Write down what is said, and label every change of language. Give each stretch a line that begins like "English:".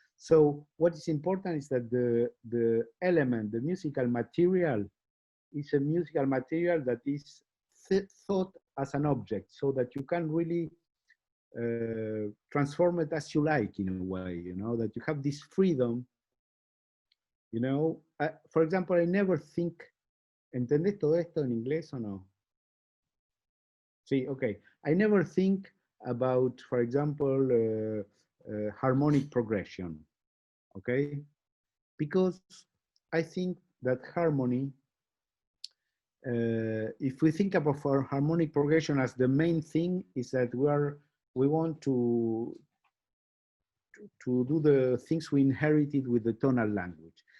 English: So what is important is that the element, the musical material, is a musical material that is thought as an object, so that you can really transform it as you like, in a way, that you have this freedom. For example, I never think,
Spanish: ¿entendés todo esto en inglés o no? Sí, okay.
English: I never think about, for example, harmonic progression, okay? Because I think that harmony, if we think about our harmonic progression as the main thing, is that we want to do the things we inherited with the tonal language.